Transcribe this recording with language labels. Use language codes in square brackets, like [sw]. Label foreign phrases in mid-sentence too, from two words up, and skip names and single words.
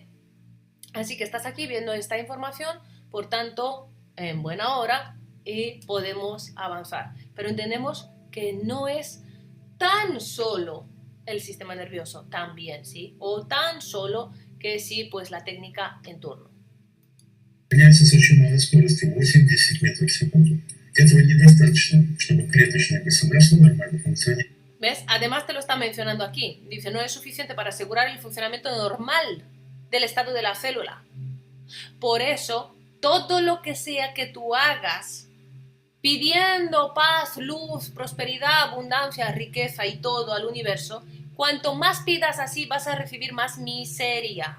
[es] Así que estás aquí viendo esta información, por tanto, en buena hora y podemos avanzar. Pero entendemos que no es tan solo el sistema nervioso, también, ¿sí? O tan solo que sí, pues la técnica en turno. [ru] Меняется с очень малой скоростью 8-10 метров в секунду. Этого недостаточно, чтобы клеточное государство нормально функционировало. [es] ¿Ves? Además te lo está mencionando aquí. Dice, no es suficiente para asegurar el funcionamiento normal del estado de la célula. Por eso, todo lo que sea que tú hagas, pidiendo paz, luz, prosperidad, abundancia, riqueza y todo al universo, cuanto más pidas así vas a recibir más miseria.